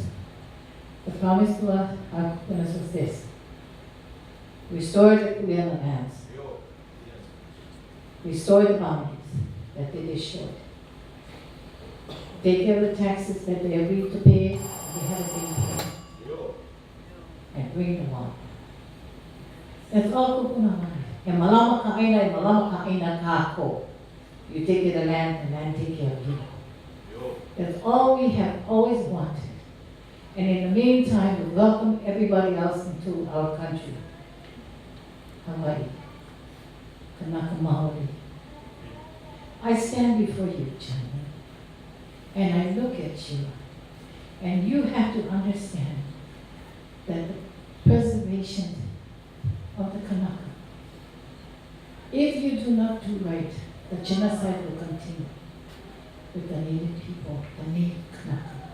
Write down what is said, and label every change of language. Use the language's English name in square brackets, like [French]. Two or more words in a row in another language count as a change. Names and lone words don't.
[English] The promise to our Kuleanas was this: restore the Kuleana lands, restore the boundaries that they destroyed, take care of the taxes that they agreed to pay and they haven't been paid, and bring them on. That's all [Hawaiian] kupuna man. E malama ka aina, e malama ka aina ka ako. [English] You take care of the land, and land take care of you. That's all we have always wanted. And in the meantime, we welcome everybody else into our country. Hawaii, [Hawaiian] Kanaka Maoli. [English] I stand before you, gentlemen, and I look at you, and you have to understand that the preservation of the Kanaka, if you do not do right, the genocide will continue with the Native people, the Native Kanaka.